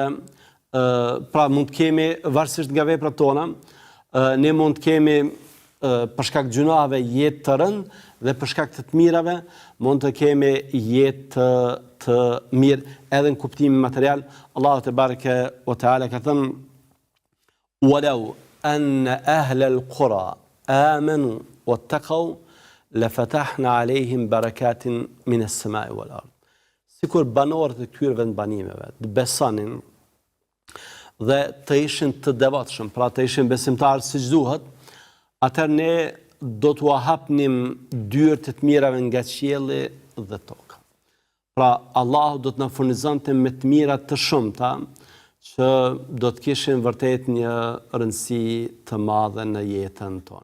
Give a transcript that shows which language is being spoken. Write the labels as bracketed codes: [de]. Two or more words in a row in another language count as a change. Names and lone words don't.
[sq] Pra mund të kemi varësisht nga veprat tona, ne mund të kemi për shkak të gjunave jetë të rëndë dhe për shkak të mirave mund të kemi jetë të mirë edhe në kuptimin material. Allahu [ar] تبارك وتعالى [sq] ka thënë: [ar] "ولو أن أهل القرى آمنوا واتقوا لفتحنا عليهم بركات من السماء والأرض." [sq] Sikur banorët e këtyre vendbanimeve të besonin dhe të ishin të devotshëm, pra të ishin besimtarë siç duhet, atëherë ne do t'u hapnim dyert e të mirave nga qielli dhe toka. Pra Allahu do të na furnizonte me të mira të shumta që do të kishin vërtet një rëndësi të madhe në jetën tonë.